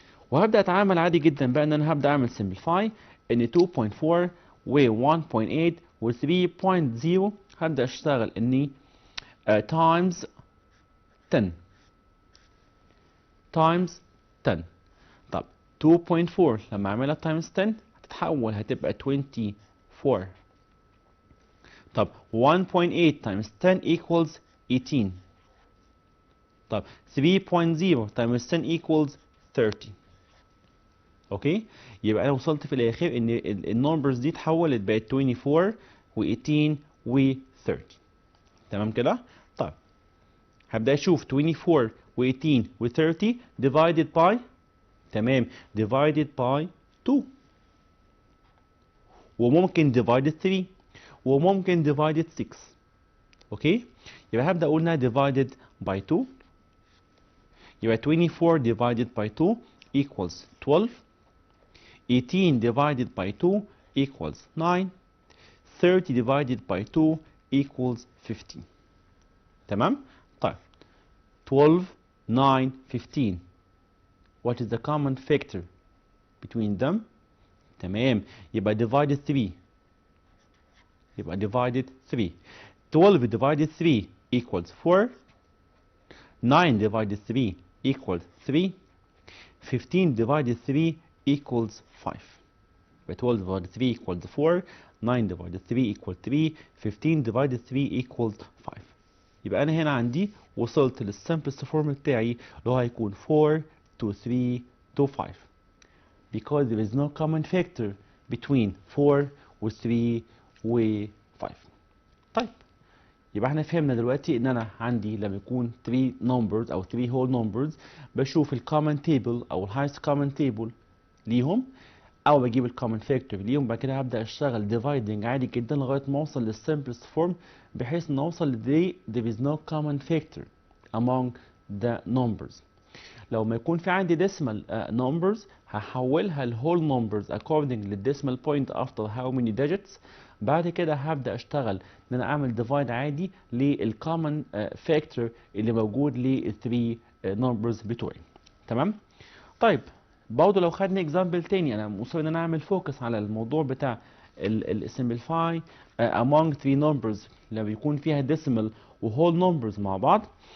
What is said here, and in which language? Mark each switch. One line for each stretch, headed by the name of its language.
Arabic: وهبدأ أتعامل عادي جدا بقى إن أنا هبدأ أعمل simplify إن 2.4 و 1.8 و 3.0 هبدأ أشتغل إني times 10 times 10. طب 2.4 لما أعملها times 10 هتتحول هتبقى 24.
English: طب 1.8 times 10 equals 18. طب 3.0 times 10 equals 30.
Arabic: اوكي، يبقى انا وصلت في الاخر ان النمبرز دي اتحولت بقت 24 و18 و30. تمام كده؟ طيب هبدا اشوف 24 و18 و30 divided by، تمام، divided by 2، وممكن divided 3، وممكن divided 6. اوكي، يبقى هبدا اقول انها divided by 2.
English: يبقى 24 divided by 2 equals 12. 18 divided by 2 equals 9. 30 divided by 2 equals 15.
Arabic: تمام؟ طيب 12 9 15.
English: What is the common factor between them؟ تمام، يبقى divided 3.
Arabic: يبقى divided 3.
English: 12 divided 3 equals 4. 9 divided 3 equals 3. 15 divided 3 equals 5. But 12 divided 3 equals 4. 9 divided 3 equals 3. 15 divided 3 equals 5.
Arabic: يبقى أنا هنا عندي وصلت للsimplest form بتاعي اللي هو هيكون 4 to 3 to 5.
English: Because there is no common factor between 4 و 3 و 5.
Arabic: طيب يبقى احنا فهمنا دلوقتي ان انا عندي لما يكون 3 numbers او 3 whole numbers بشوف الكومن تيبل او الهايست كومن تيبل ليهم، او بجيب الكومن فاكتور ليهم. بعد كده هبدا اشتغل dividing عادي جدا لغايه ما اوصل للسمبلست فورم، بحيث ان اوصل ل
English: there is no common factor among the numbers.
Arabic: لو ما يكون في عندي decimal numbers هحولها ل whole numbers according للديسمال point
English: after how many digits.
Arabic: بعد كده هبدا اشتغل ان انا اعمل divide عادي للcommon factor اللي موجود لل 3 numbers بتوعي. تمام؟ طيب برضه لو خدنا اكزامبل تاني، انا مصر ان انا اعمل فوكس على الموضوع بتاع السمبليفاي among 3 numbers لما يكون فيها decimal و whole numbers مع بعض.